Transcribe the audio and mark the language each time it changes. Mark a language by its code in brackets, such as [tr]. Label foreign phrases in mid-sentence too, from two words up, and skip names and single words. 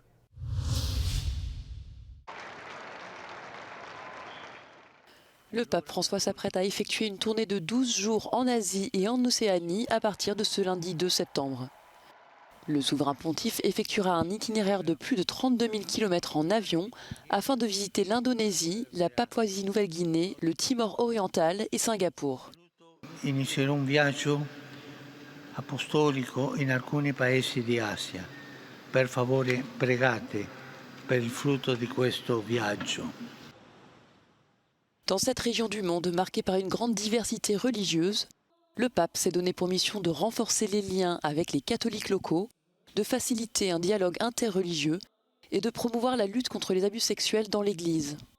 [fr] Le pape François s'apprête à effectuer une tournée de 12 jours en Asie et en Océanie à partir de ce lundi 2 septembre. Le souverain pontife effectuera un itinéraire de plus de 32 000 km en avion afin de visiter l'Indonésie, la Papouasie-Nouvelle-Guinée, le Timor oriental et Singapour. [it] Inizierò un viaggio apostolico in alcuni paesi di Asia. Per favore pregate per il frutto di questo viaggio. [fr] Dans cette région du monde marquée par une grande diversité religieuse, le pape s'est donné pour mission de renforcer les liens avec les catholiques locaux, de faciliter un dialogue interreligieux et de promouvoir la lutte contre les abus sexuels dans l'Église.